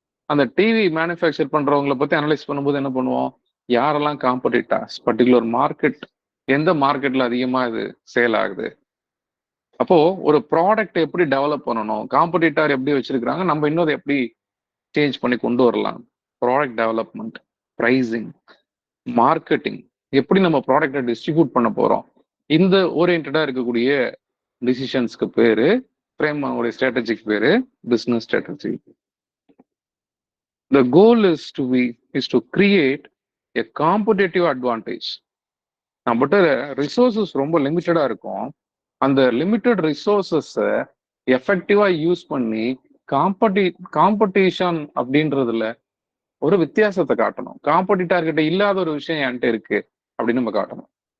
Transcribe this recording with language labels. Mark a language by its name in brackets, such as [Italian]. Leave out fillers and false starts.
[Tamil] அந்த TV manufacture பண்றவங்களை பத்தி analyse பண்ணும்போது என்ன பண்ணுவோம், யாரெல்லாம் காம்படிட்டர்ஸ், பர்டிகுலர் மார்க்கெட், எந்த மார்க்கெட்ல அதிகமா இது சேல் ஆகுது, அப்போ ஒரு ப்ராடக்ட் எப்படி டெவலப் பண்ணணும், காம்படிட்டர் எப்படி வச்சிருக்கிறாங்க, நம்ம இன்னொரு எப்படி சேஞ்ச் பண்ணி கொண்டு வரலாம், ப்ராடக்ட் டெவலப்மெண்ட், பிரைசிங், மார்க்கெட்டிங், எப்படி நம்ம ப்ராடக்டை டிஸ்ட்ரிபியூட் பண்ண போறோம், இந்த ஓரியன்டா இருக்கக்கூடிய டிசிஷன்ஸ்க்கு பேரு, ஃப்ரேம் உடைய ஸ்ட்ராட்டஜிக்கு பேரு business strategy. [English] The goal is to create a competitive advantage. [Tamil] நம்மகிட்ட ரிசோர்சஸ் ரொம்ப லிமிட்டடா இருக்கும். அந்த லிமிட்டட் ரிசோர்சஸ் எஃபெக்டிவா யூஸ் பண்ணி காம்படிஷன் அப்படின்றதுல ஒரு வித்தியாசத்தை காட்டணும். காம்படிட்டர் கிட்ட இல்லாத ஒரு விஷயம் என்கிட்ட இருக்கு அப்படின்னு நம்ம காட்டணும்.